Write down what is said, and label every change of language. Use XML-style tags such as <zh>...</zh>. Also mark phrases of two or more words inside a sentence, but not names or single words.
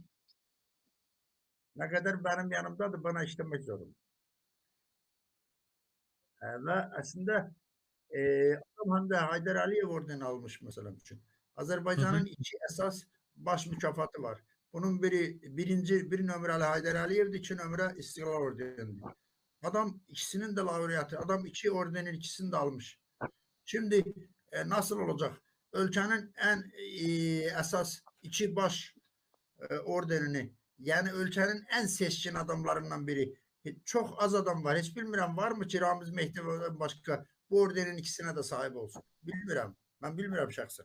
<az>Nə qədər</az> <tr>benim yanımdadır, bana işləmək zorunda.</tr> <az>Və əslində adam həm də Heydər Əliyev ordeni almış məsələn üçün. Azərbaycanın iki əsas baş mükafatı var. Bunun bir nömrəli Heydər Əliyevdir, iki nömrə İstiqlal ordenidir. Adam ikisinin de laureatı, adam iki ordenin ikisini de almış.</az> <tr>Şimdi nasıl olacak?</tr> <az>Ölkənin ən əsas iki baş orderini, yəni ölkənin ən seçkin adamlarından biri. Çox az adam var. Heç bilmirəm varmı ki Ramiz Mehdiyevdən başqa bu ordenin ikisinə də sahib olsun. Bilmirəm. Mən bilmirəm şəxsən.</az>